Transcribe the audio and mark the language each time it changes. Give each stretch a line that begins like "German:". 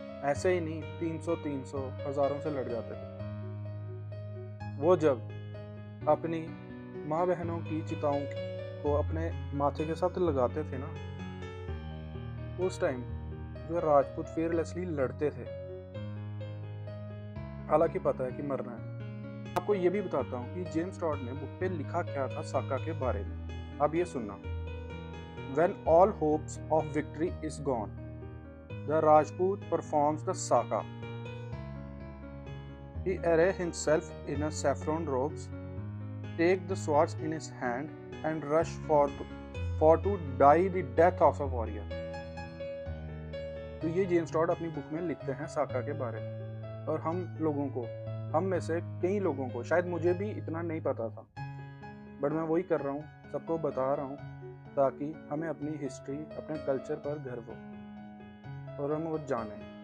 Hindi: ऐसे ही नहीं, 300 हजारों से लड़ जाते थे। वो जब अपनी माँ बहनों की चिताओं को अपने माथे के साथ लगाते थे ना, उस टाइम जो राजपूत फेयरलेसली लड़ते थे, हालांकि पता है कि मरना है। आपको ये भी बताता हूँ कि जेम्स टॉड ने बुक पे लिखा क्या था साका के बारे में। अब ये सुनना।
English: When all hopes of victory is gone, the Rajput performs the Saka. He array himself in a saffron robes, take the swords in his hand, and rush for to die the death of a warrior.
Hindi: तो ये James Tod अपनी book में लिखते हैं साका के बारे में। और हम में से कई लोगों को, शायद मुझे भी इतना नहीं पता था, बट मैं वही कर रहा हूँ, सबको बता रहा हूँ, ताकि हमें अपनी हिस्ट्री, अपने कल्चर पर गर्व हो और हम वो जानें।